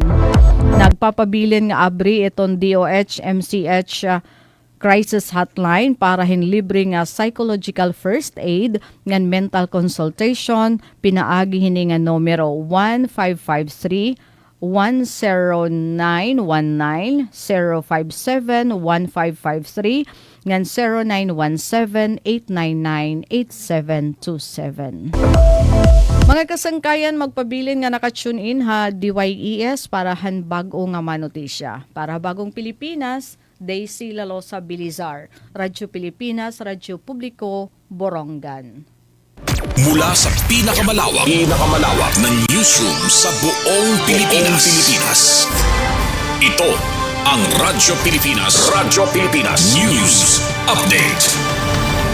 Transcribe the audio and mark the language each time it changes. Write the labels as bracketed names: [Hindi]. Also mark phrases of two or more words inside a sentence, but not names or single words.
[Waray] Nagpapabilin nga abri iton DOH MCH crisis hotline para libre nga [English] psychological first aid [Waray] ngan [English] mental consultation [Waray] pinaagi hini nga numero 1553 10919 057 1553 ngan 0917-899-8727. Mga kasangkayan, magpabilin nga nakatune in ha DYES para bago nga manotisya. [Filipino] Para bagong Pilipinas, Daisy Lalosa Bilizar, Radyo Pilipinas, Radyo Publiko, Borongan. Mula sa pinakamalawak na newsroom sa buong Pilipinas. Ito ang Radyo Pilipinas News Update.